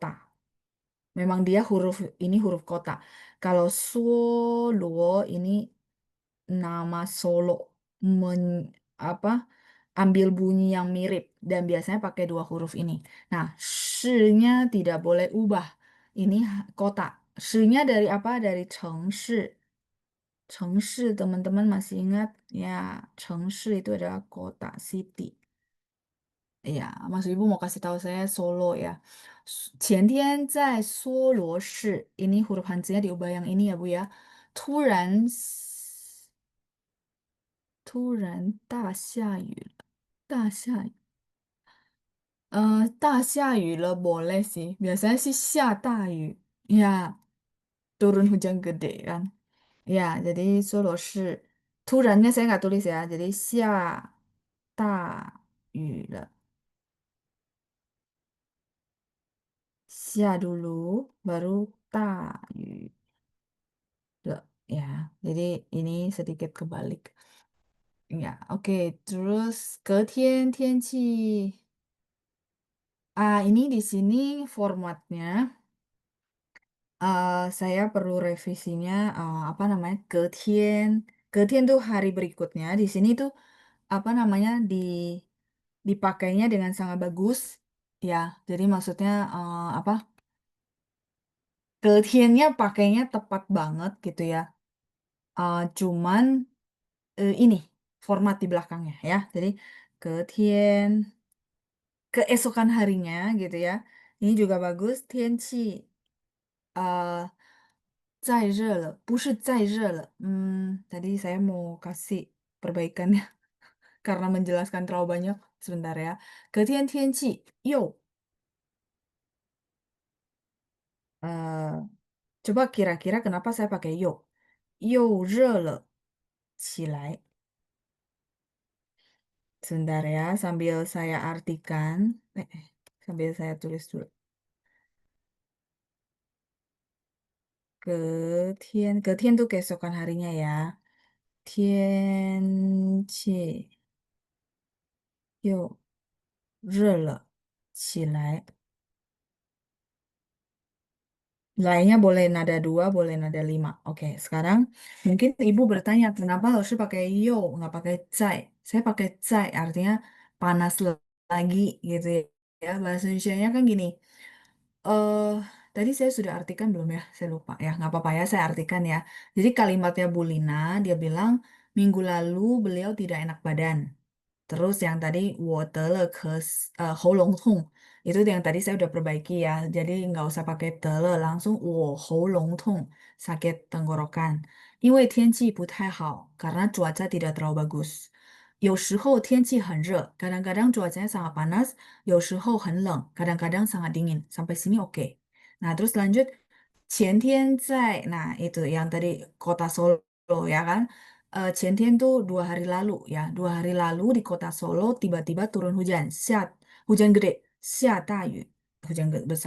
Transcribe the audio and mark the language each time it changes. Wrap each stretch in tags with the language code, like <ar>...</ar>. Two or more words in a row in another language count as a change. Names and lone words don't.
<id>Memang dia huruf ini huruf kota. Kalau suo luo ini nama Solo men, apa ambil bunyi yang mirip dan biasanya pakai dua huruf ini. Nah, nya tidak boleh ubah. Ini kota. Nya dari apa? Dari 城市. 城市 teman-teman masih ingat? Ya, 城市 itu adalah kota, city. Ya, maksud ibu mau kasih tahu saya Solo ya.</id> <zh>前天在梭罗市,</zh> <id>ini huruf Hanzinya diubah yang ini ya Bu ya.</id> <zh>突然大下雨了，大下雨。大下雨了</zh> <id>boleh sih. Biasanya sih</id> <zh>下大雨.</zh> <id>Ya, turun hujan gede kan. Ya, jadi Solo</id> <zh>是突然</zh> <id>nya saya nggak tulis ya. Jadi</id> <zh>下大雨了.</zh> <id>下 dulu, baru</id> <zh>大雨了.</zh> <id>Ya, jadi ini sedikit kebalik. Ya, oke. Terus</id> <zh>隔天天气.</zh> <id>Ini di sini formatnya. Saya perlu revisinya apa namanya? 隔天 tuh hari berikutnya. Di sini tuh apa namanya dipakainya dengan sangat bagus ya. Jadi maksudnya apa? 隔天nya pakainya tepat banget gitu ya. Cuman ini format di belakangnya ya. Jadi 隔天 keesokan harinya gitu ya. Ini juga bagus.</id> <zh>天气 呃再热了，不是再热了.</zh> <id>Tadi saya mau kasih perbaikannya karena menjelaskan terlalu banyak. Sebentar ya.</id> <zh>隔天天气又</zh> <id>coba kira-kira kenapa saya pakai</id> <zh>又热了起来.</zh> <id>Sebentar ya, sambil saya artikan. Sambil saya tulis dulu. 隔天 tuh keesokan harinya ya.</id> <zh>天气又热了起来.</zh> <id>Lainnya boleh nada dua, boleh nada lima. Oke, sekarang mungkin ibu bertanya kenapa harus pakai yo, nggak pakai cai. Saya pakai cai, artinya panas lagi gitu ya. Bahasa Indonesia-nya kan gini. eh Tadi saya sudah artikan belum ya? Saya lupa ya. Nggak apa-apa ya, saya artikan ya. Jadi kalimatnya Bu Lina, dia bilang minggu lalu beliau tidak enak badan. Terus yang tadi</id> <zh>我得了喉咙痛</zh> <id>itu yang tadi saya udah perbaiki ya. Jadi nggak usah pakai 得了 langsung</id> <zh>我喉咙痛</zh> <id>sakit tenggorokan.</id> <zh>因为天气不太好</zh> <id>karena cuaca tidak terlalu bagus.</id> <zh>有时候天气很热</zh> <id>kadang-kadang cuacanya sangat panas.</id> <zh>有时候很冷</zh> <id>kadang-kadang sangat dingin. Sampai sini oke. Nah, terus lanjut</id> <zh>前天在</zh> <id>nah itu yang tadi kota Solo ya kan. 前天 tuh 2 hari lalu ya. 2 hari lalu di kota Solo tiba-tiba turun hujan. Hujan gede.</id> <zh>下大雨.</zh> <id>Hujan besar.</id>